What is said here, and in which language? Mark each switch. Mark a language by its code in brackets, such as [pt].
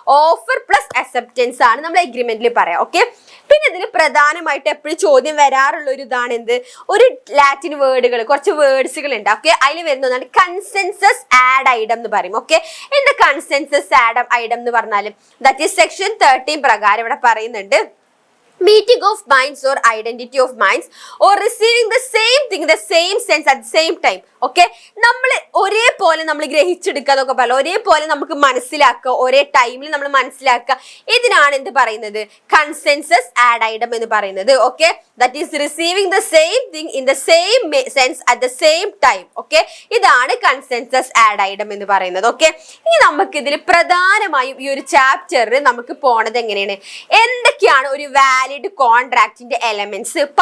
[ml] Offer plus acceptance ആണ് നമ്മൾ എഗ്രിമെന്റിൽ പറയാം. ഓക്കെ, പിന്നെ ഇതിൽ പ്രധാനമായിട്ട് എപ്പോഴും ചോദ്യം വരാറുള്ള ഒരു ഇതാണ് എന്ത്? ഒരു ലാറ്റിൻ വേർഡുകൾ, കുറച്ച് വേർഡ്സുകൾ ഉണ്ട്. ഓക്കെ, അതിൽ വരുന്നതാണ് കൺസെൻസസ് ആഡ് ഐഡം എന്ന് പറയും. ഓക്കെ, എന്താ കൺസെൻസസ് ആഡ് ഐഡം എന്ന് പറഞ്ഞാലും [en] that is [ml] സെക്ഷൻ 13 പ്രകാരം ഇവിടെ പറയുന്നുണ്ട്. [en] Meeting of minds or identity of minds or receiving the same thing in the same sense at the same time. [ml] Okay, നമ്മൾ ഒരേപോലെ നമ്മൾ ഗ്രഹിച്ചെടുക്കുക എന്നൊക്കെ പറയാം, ഒരേപോലെ നമുക്ക് മനസ്സിലാക്കുക, ഒരേ ടൈമിൽ നമ്മൾ മനസ്സിലാക്കുക. ഇതിനാണ് എന്ത് പറയുന്നത്? കൺസെൻസസ് ആഡ് ഐഡം എന്ന് പറയുന്നത്. [en] Okay, that is receiving the same thing in the same sense at the same time. [ml] Okay, ഇതാണ് കൺസെൻസസ് ആഡ് ഐഡം എന്ന് പറയുന്നത്. ഓക്കെ, ഇനി നമുക്ക് ഇതിൽ പ്രധാനമായും ഈ ഒരു ചാപ്റ്ററിൽ നമുക്ക് പോണത് എങ്ങനെയാണ്, എന്തൊക്കെയാണ് ഒരു വാലിഡ് കോൺട്രാക്റ്റിന്റെ എലമെന്റ്സ്.